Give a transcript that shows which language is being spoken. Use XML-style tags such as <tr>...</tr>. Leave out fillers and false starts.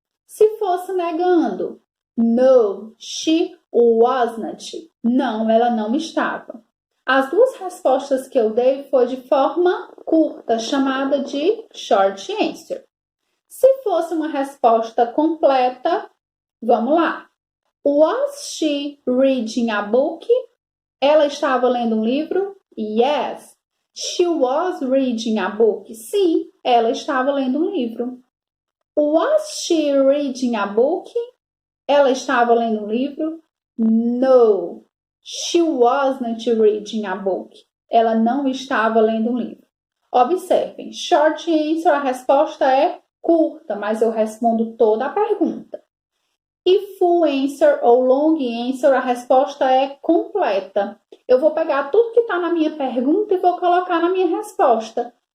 <pt>Se fosse negando,</pt> <en>no, she wasn't.</en> <pt>Não, ela não estava. As duas respostas que eu dei foi de forma curta, chamada de short answer. Se fosse uma resposta completa, vamos lá.</pt> <en>Was she reading a book?</en> <pt>Ela estava lendo um livro?</pt> <en>Yes, she was reading a book.</en> <pt>Sim, ela estava lendo um livro.</pt> <en>Was she reading a book?</en> <pt>Ela estava lendo um livro?</pt> <en>No, she wasn't reading a book.</en> <pt>Ela não estava lendo um livro. Observem, short answer, a resposta é curta, mas eu respondo toda a pergunta. E full answer ou long answer, a resposta é completa. Eu vou pegar tudo que está na minha pergunta e vou colocar na minha resposta.</pt>